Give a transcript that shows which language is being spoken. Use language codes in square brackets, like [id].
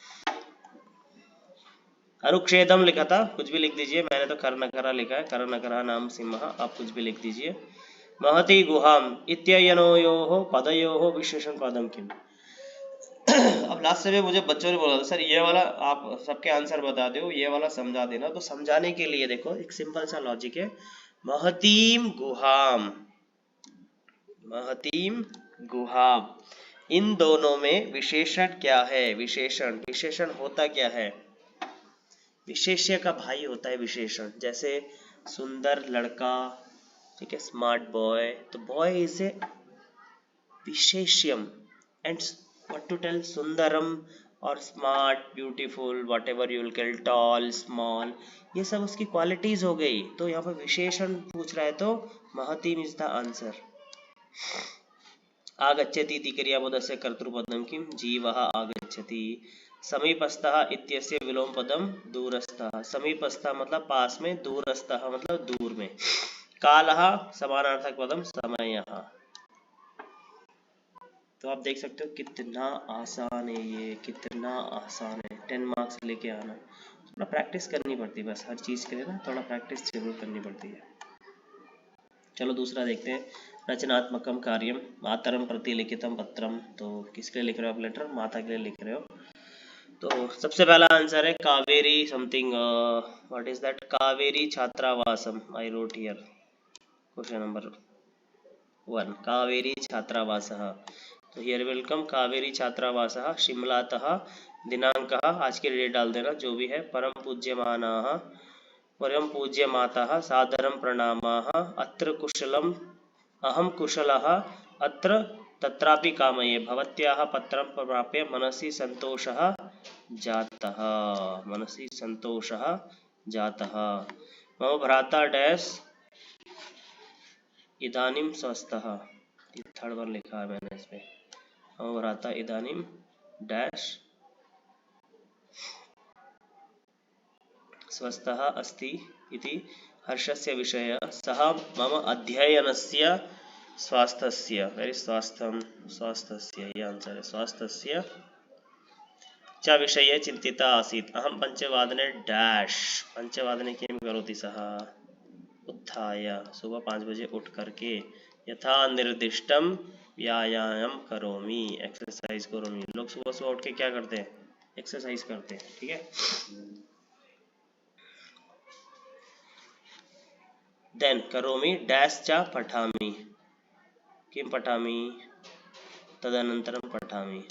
[hi] अनुच्छेदम लिखा था, कुछ भी लिख दीजिए। मैंने तो कर्णकरा लिखा है, कर्णकरा नाम सिंहः, आप कुछ भी लिख दीजिए। [sa] महति गुहाम इत्ययनयोः पदयोः विशेषण पदम किम। [hi] अब लास्ट में मुझे बच्चों ने बोला था, सर ये वाला आप सबके आंसर बता दो, ये वाला समझा देना। तो समझाने के लिए देखो, एक सिंपल सा लॉजिक है। महतीम गुहाम, महतीम गुहाम, इन दोनों में विशेषण क्या है। विशेषण, विशेषण होता क्या है, विशेष्य का भाई होता है विशेषण। जैसे सुंदर लड़का, ठीक है, स्मार्ट बॉय, तो [en] Boy is a विशेष्यम। And what to tell, [hi] Sundaram और smart, beautiful, [en] whatever you will call, [hi] toll, small, ये सब उसकी क्वालिटीज हो गई। तो यहाँ पर विशेषण पूछ रहा है, तो महतीम [en] Is the answer. [sa] आगच्छति इति क्रियापदस्य कर्तृपदं किं, जीवः आगच्छति। समीपस्थः इत्यस्य विलोम पदम दूरस्थः। [hi] समीपस्थः मतलब पास में, दूरस्थः मतलब दूर में। [sa] कालः समानार्थक पदम समयः। [hi] तो आप देख सकते हो कितना आसान है ये, कितना आसान है। 10 मार्क्स लेके आना, थोड़ा प्रैक्टिस करनी पड़ती है बस, हर चीज़ के लिए ना थोड़ा प्रैक्टिस जरूर करनी पड़ती है। चलो दूसरा देखते हैं। [sa] रचनात्मकम कार्यम मातरम प्रति लिखितम पत्रम। [hi] तो किसके लिए लिख रहे हो आप लेटर, माता के लिए लिख रहे हो। तो सबसे पहला आंसर है Kaveri something, [en] what is that, [hi] Kaveri छात्रावासम। [en] I wrote here question number [hi] 1 Kaveri छात्रावासः। तो हियर वेलकम [sa] Kaveri छात्रावासः शिमलातः दिनांकः [hi] आज की डेट डाल देना जो भी है। [sa] परम पूज्यमाताः सादरं प्रणामाः अत्र कुशलम् अहं कुशलः अत्र तत्रापि कामये भवत्याः पत्रं प्राप्य मनसि सन्तोषः जातः। मम भ्राता डैश इदानीं स्वस्थः। [hi] थर्ड बार लिखा है मैंने इसमें। [sa] मम भ्राता इदानीं डैश स्वस्थः अस्ति इति हर्षस्य विषयः। सः मम अध्ययनस्य स्वास्थ्यस्य वेरी स्वास्थ्यस्य [hi] ये आंसर है [sa] स्वास्थ्यस्य च विषये चिन्तिता आसीत्। अहं पञ्चवादने डैश पञ्चवादने किं करोति सः उत्थाय [hi] सुबह 5 बजे उठ करके [sa] यथा निर्दिष्टम व्यायाम करोमि एक्सरसाइज करोमि। [hi] लोग सुबह सुबह उठ के क्या करते हैं एक्सरसाइज करते हैं। ठीक है देन [sa] करोमि डैश च पठामि किं पठामि तदनंतरम पठामि।